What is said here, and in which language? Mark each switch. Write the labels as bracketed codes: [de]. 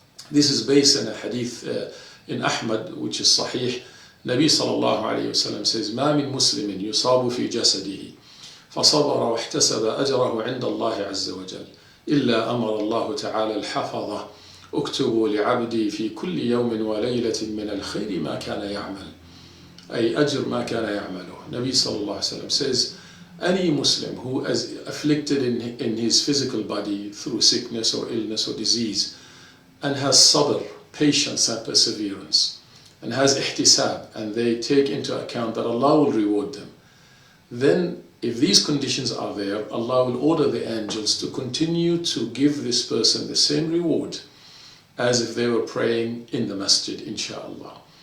[en] This is based on a hadith in Ahmad, which is sahih. Nabi sallallahu alayhi wa sallam says, [ar] ما من مسلم يصاب في جسده فصبر واحتسب أجره عند الله عز وجل إلا أمر الله تعالى الحفظة اكتبوا لعبدي في كل يوم وليلة من الخير ما كان يعمل أي أجر ما كان يعمله. [en] Nabi sallallahu alayhi wa sallam says, any Muslim who is afflicted in his physical body through sickness or illness or disease and has sabr, patience and perseverance, and has ihtisab, and they take into account that Allah will reward them, then if these conditions are there, Allah will order the angels to continue to give this person the same reward as if they were praying in the masjid, inshallah.